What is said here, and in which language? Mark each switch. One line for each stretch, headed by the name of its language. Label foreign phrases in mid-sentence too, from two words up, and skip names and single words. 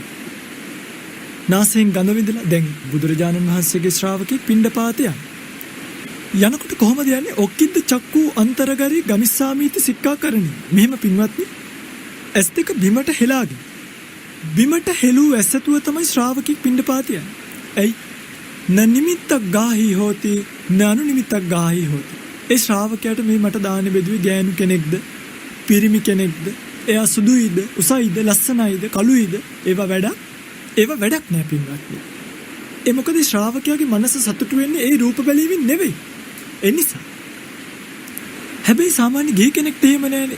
Sinhala: නාසයෙන් ගඳ විඳලා දැන් බුදුරජාණන් වහන්සේගේ ශ්‍රාවකෙක් පිණ්ඩපාත යනකොට කොහොමද යන්නේ?
Pali: ඔක්කිද්ද චක්කු අන්තරගරි ගමිස්සාමීති සික්ඛාකරණී.
Sinhala: මෙහෙම පින්වත්නි ඇස් දෙක බිමට හෙලාගෙන බිමට හෙළූ ඇසතුව තමයි ශ්‍රාවකෙක් පිණ්ඩපාත යන්නේ.
Pali: ඇයි? න නිමිත්තක් ගාහි හෝති න අනුනිමිත්තක් ගාහි හෝති.
Sinhala: ඒ ශ්‍රාවකයාට මේ මට දාන බෙදුවේ ගෑනු කෙනෙක්ද පිරිමි කෙනෙක්ද, එයා සුදුයිද උසයිද ලස්සනයිද කළුයිද, ඒවා වැඩක් නෑ පින්වත්නි. ඒ මොකද ශ්‍රාවකයාගේ මනස සතුටු වෙන්නේ ඒ රූප බැලීමෙන් නෙවෙයි. ඒ නිසා හැබැයි සාමාන්‍ය ගිහි කෙනෙක්ට එහෙම නෑනේ.